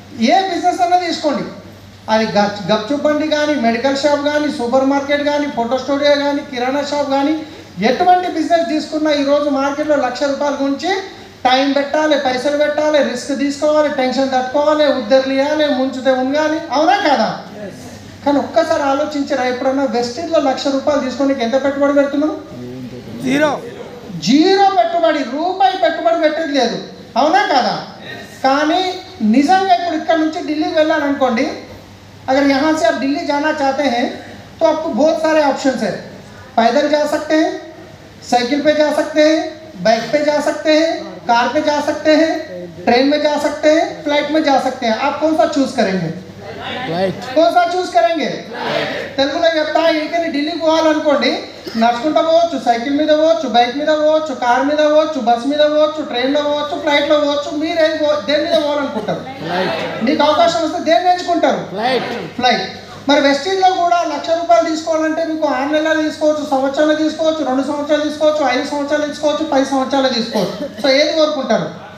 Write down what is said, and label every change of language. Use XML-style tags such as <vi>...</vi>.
<te>ఏ business అన్నా తీసుకోండి, అది గప్చుప్ బండి కానీ, మెడికల్ షాప్ కానీ, సూపర్ మార్కెట్ కానీ, ఫోటో స్టూడియో కానీ, కిరాణా షాప్ కానీ, ఎటువంటి బిజినెస్ తీసుకున్నా ఈరోజు మార్కెట్లో ₹1,00,000 గురించి టైం పెట్టాలి, పైసలు పెట్టాలి, రిస్క్ తీసుకోవాలి, టెన్షన్ తట్టుకోవాలి, ఉద్దరులు ఇవ్వాలి, ముంచుతే ఉంగాలి. అవునా కదా? కానీ ఒక్కసారి ఆలోచించారా ఎప్పుడన్నా వెస్టీజ్లో ₹1,00,000 తీసుకొని ఎంత పెట్టుబడి పెడుతున్నాం? జీరో పెట్టుబడి, రూపాయి పెట్టుబడి పెట్టేది లేదు. అవునా కదా? కానీ నిజంగా ఇప్పుడు ఇక్కడ నుంచి ఢిల్లీకి వెళ్ళాలనుకోండి,</te> <hi>अगर यहाँ से आप दिल्ली जाना चाहते हैं तो आपको बहुत सारे ऑप्शंस हैं. पैदल जा सकते हैं, साइकिल पे जा सकते हैं, बाइक पे जा सकते हैं, कार पे जा सकते हैं, ट्रेन में जा सकते हैं, फ्लाइट में जा सकते हैं. आप कौन सा चूज करेंगे? कौन सा चूज करेंगे?</hi> <te>తెలుగులో చెప్తా. ఇక్కడికి ఢిల్లీకి పోవాలనుకోండి, నడుచుకుంటూ పోవచ్చు, సైకిల్ మీద పోవచ్చు, బైక్ మీద పోవచ్చు, కార్ మీద పోవచ్చు, బస్ మీద పోవచ్చు, ట్రైన్లో పోవచ్చు, ఫ్లైట్లో పోవచ్చు. మీరు దేని మీద పోవాలనుకుంటారు? మీకు అవకాశం వస్తే దేన్ని ఎంచుకుంటారు? ఫ్లైట్. మరి వెస్టీజ్లో కూడా ₹1,00,000 తీసుకోవాలంటే మీకు 6 నెలలు తీసుకోవచ్చు, సంవత్సరాలు తీసుకోవచ్చు, 2 సంవత్సరాలు తీసుకోవచ్చు, 5 సంవత్సరాలు తీసుకోవచ్చు, 10 సంవత్సరాలు తీసుకోవచ్చు. సో ఏది కోరుకుంటారు?</te>